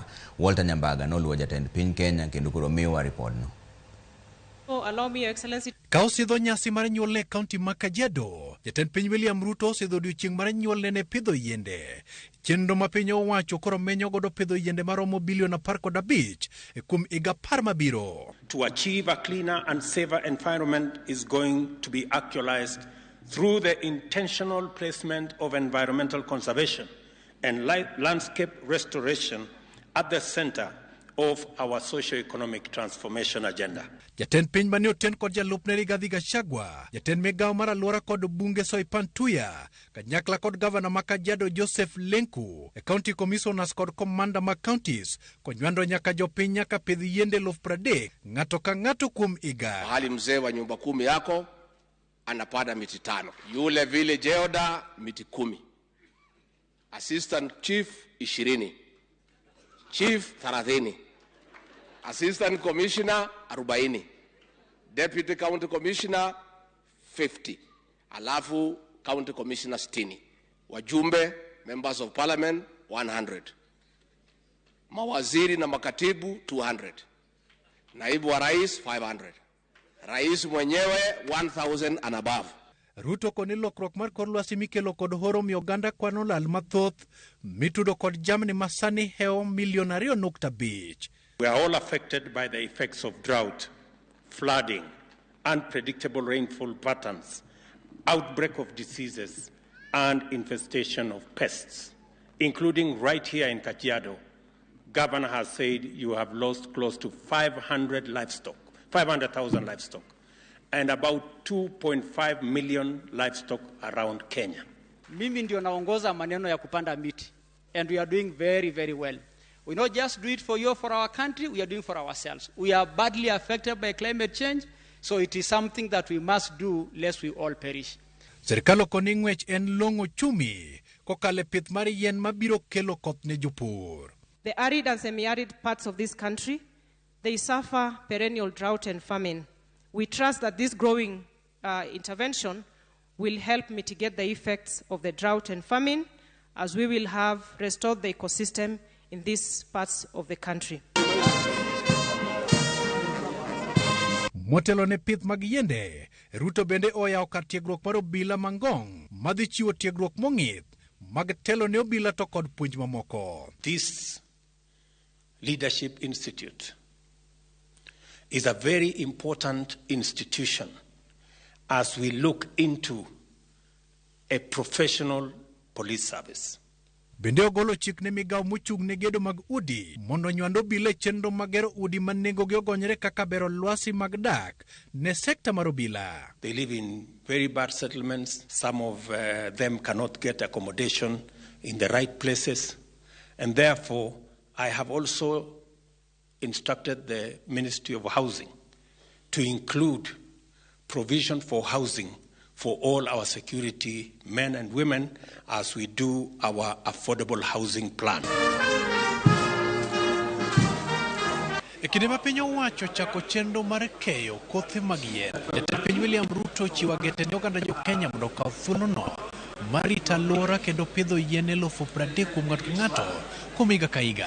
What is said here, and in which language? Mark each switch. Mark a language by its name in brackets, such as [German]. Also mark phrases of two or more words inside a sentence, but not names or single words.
[Luo (Kenya and Tanzania)] Walter Nyambaga noluwo jatend piny Kenya kendo koro miyowa ripodno. [English] Allow me, Your Excellency. [Luo (Kenya and Tanzania)] Ka osidho nyasi mar nyuol ne kaunti ma Kajiado, jatend piny William Ruto osidho odiochieng' mar nyuol ne pidho yiende. Chenro ma piny owacho koro menyo godo pidho yiende maromo bilion 15 e kuom higa 10 mabiro. [English] To achieve a cleaner and safer environment is going to be actualized through the intentional placement of environmental conservation and landscape restoration at the center of our socio-economic transformation agenda. [Luo (Kenya and Tanzania)] Jatend piny mane oten kod jalupne Rigathi Gachagua, jatend migawo mar alwora kod bunge Soipan Tuya, kanyakla kod gavana ma Kajiado Joseph Lenku, e [English] county commissioners [Luo (Kenya and Tanzania)] kod commander ma counties, konywando nyaka jopiny nyaka pidh yiende 30,000 ng'ato ka ng'ato kuom higa. [Swahili] Mahali mzee wa nyumba 10 yako anapanda miti 5. Yule [English] village elder [Swahili] miti 10. [English] Assistant chief 20. Chief 30. Assistant Commissioner 40, Deputy County Commissioner 50, alafu County Commissioner 60, wajumbe Members of Parliament 100, [Swahili] mawaziri na makatibu 200, naibu wa rais 500, rais mwenyewe 1000 [English] and above. [Luo (Kenya and Tanzania)] Ruto koni lokruok mar kor lwasi mikelo kod horo mi oganda kwano lal mathoth mitudo kod jamni masani heo milion 2.5. [English] We are all affected by the effects of drought, flooding, unpredictable rainfall patterns, outbreak of diseases, and infestation of pests, including right here in Kajiado. Governor has said you have lost close to 500,000 livestock, and about 2.5 million livestock around Kenya. [Swahili] Mimi ndio naongoza maneno ya kupanda miti, [English] and we are doing very, very well. We not just do it for you, for our country, we are doing for ourselves. We are badly affected by climate change, so it is something that we must do lest we all perish. [Luo (Kenya and Tanzania)] Serikal okoni ng'wech en long'o chumi kokale pith mar yien mabiro kelo koth ne jopur. [English] The arid and semi-arid parts of this country, they suffer perennial drought and famine. We trust that this growing intervention will help mitigate the effects of the drought and famine, as we will have restored the ecosystem in these parts of the country. [Luo (Kenya and Tanzania)] Motelo ne pith mag yiende, Ruto bende oyawo kar tiegruok mar obila Mangong madhi chiwo tiegruok mong'ith mag telo ne obila to kod puonj mamoko. [English] This Leadership Institute is a very important institution as we look into a professional police service. [Luo (Kenya and Tanzania)] Bende ogolo chik ne migawo mochung' ne gedo mag udi mondo nywando obila chenro magero udi ma nengogi ogonyore kaka bero lwasi mag dak ne sekta mar obila. [English] They live in very bad settlements. Some of them cannot get accommodation in the right places, and therefore I have also instructed the Ministry of Housing to include provision for housing for all our security men and women as we do our affordable housing plan. [Luo (Kenya and Tanzania)] E kinde ma piny owacho chako chenro mar keyo kothe mag yien, jatend piny William Ruto chiwo gete ne oganda jo Kenya mondo okaw thuolono mar rito alwora kendo pidho yien 30,000 kuom ng'ato ka ng'ato kuom higa ka higa.